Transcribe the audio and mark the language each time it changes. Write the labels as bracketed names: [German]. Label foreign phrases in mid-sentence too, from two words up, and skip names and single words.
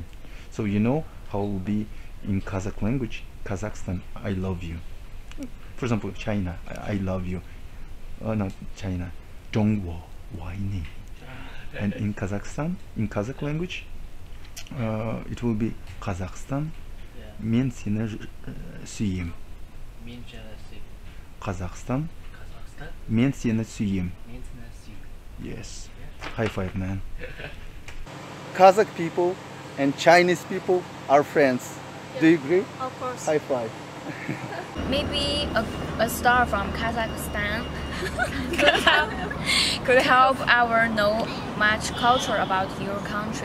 [English] So you know how it will be in Kazakh language? Kazakhstan, I love you. For example, China, I love you. Not China, Zhongguo, Waini. And in Kazakhstan, in Kazakh language, it will be Kazakhstan, Yeah. [Kazakh] мен сені сүйем. Мен jealousy. [English] Kazakhstan, Kazakhstan [Kazakh] мен сені сүйем. [English] means Nancy. Yes. Yeah. High five, man. Kazakh people and Chinese people are friends. Do you agree? Of course. High five. Maybe a star from Kazakhstan could help our know much culture about your country.